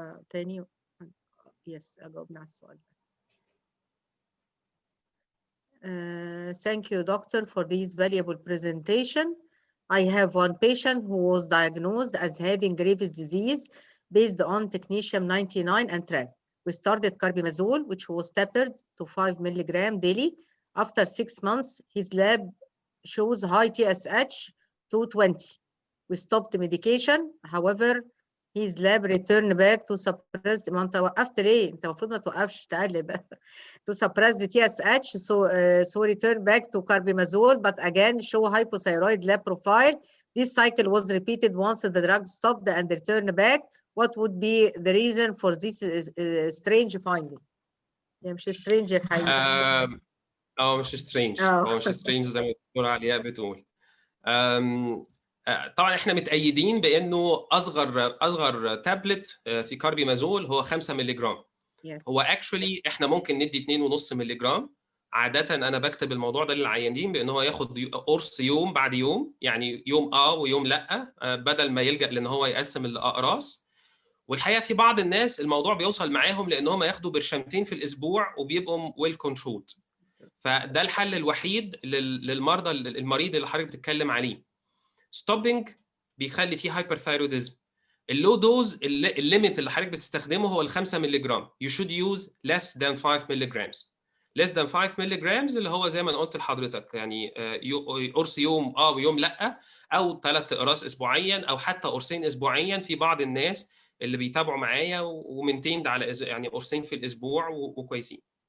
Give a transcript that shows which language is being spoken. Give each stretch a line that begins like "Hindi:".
Arabic: تاني yes أجاوبنا على السؤال.
English: Thank you doctor for this valuable presentation. I have one patient who was diagnosed as having Graves' disease based on technetium 99 and TRAC. We started carbimazole, which was tapered to 5 milligram daily. After 6 months, his lab shows high TSH 220. We stopped the medication. However, his lab returned back to suppress.
Arabic: ما انت وقفت ليه؟ انت المفروض ما توقفش، تقلل بقى.
English: To suppress the TSH, so return back to carbimazole, but again show hypothyroid lab profile. This cycle was repeated once the drug stopped and returned back. What would be the reason for this strange finding?
Arabic: يعني مش strange الحقيقة. مش سترينج، هو مش سترينج زي ما الدكتوره علياء بتقول. طبعا احنا متأيدين بانه اصغر تابلت في كاربيمازول هو 5 مللي جرام. هو اكشولي احنا ممكن ندي 2.5 مللي جرام. عاده انا بكتب الموضوع ده للعيانين بان هو ياخد قرص يوم بعد يوم، يعني يوم ويوم لا، بدل ما يلجأ لان هو يقسم الاقراص. والحقيقه في بعض الناس الموضوع بيوصل معاهم لان هم ياخدوا برشامتين في الاسبوع وبيبقوا
English: Well controlled.
Arabic: فده الحل الوحيد للمرضى المريض اللي حضرتك بتتكلم عليه. ستوبنج بيخلي فيه هايبرثايروديزم. اللو دوز الليميت اللي حضرتك بتستخدمه هو ال 5 مللي جرام.
English: You should use less than 5 milligrams. less than 5 milligrams
Arabic: اللي هو زي ما انا قلت لحضرتك، يعني قرص يوم ويوم لا، او 3 اقراص اسبوعيا او حتى قرصين اسبوعيا. في بعض الناس اللي بيتابعوا معايا ومنتيند على يعني قرصين في الاسبوع وكويسين.